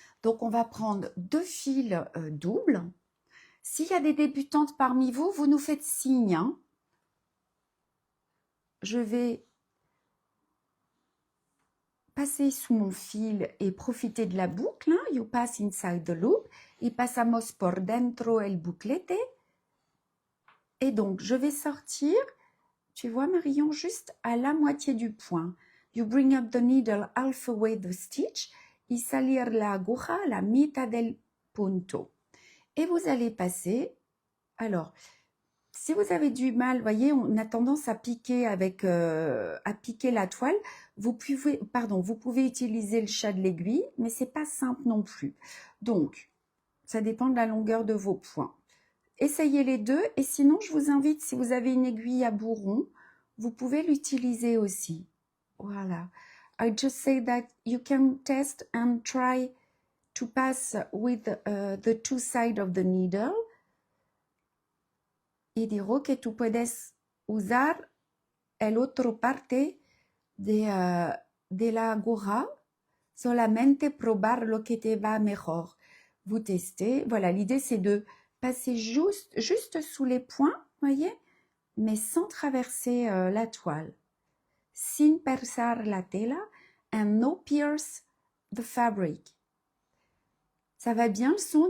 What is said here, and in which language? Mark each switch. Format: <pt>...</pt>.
<fr>Donc, on va prendre 2 fils doubles. S'il y a des débutantes parmi vous, vous nous faites signe. Hein. Je vais passer sous mon fil et profiter de la boucle.</fr> <en>Hein. You pass inside the loop.</en> <es>Y pasamos por dentro el buclete.</es> <fr>Et donc, je vais sortir, tu vois Marion, juste à la moitié du point.</fr> <en>You bring up the needle halfway the stitch</en> <es>y salir la aguja a la mitad del punto.</es> <fr>Et vous allez passer. Alors, si vous avez du mal, voyez, on a tendance à piquer avec à piquer la toile. Vous pouvez utiliser le chat de l'aiguille, mais c'est pas simple non plus. Donc, ça dépend de la longueur de vos points. Essayez les deux et sinon, je vous invite, si vous avez une aiguille à bourron, vous pouvez l'utiliser aussi. Voilà.</fr> <en>I just say that you can test and try to pass with the 2 sides of the needle.</en> <es>Y digo que tú puedes usar el otro parte de la aguja, solamente probar lo que te va mejor.</es> <fr>Vous testez. Voilà, l'idée c'est de passer juste sous les points, voyez, mais sans traverser la toile.</fr> <es>Sin persar la tela</es> <en>and no pierce the fabric.</en> <fr>Ça va bien le son?</fr>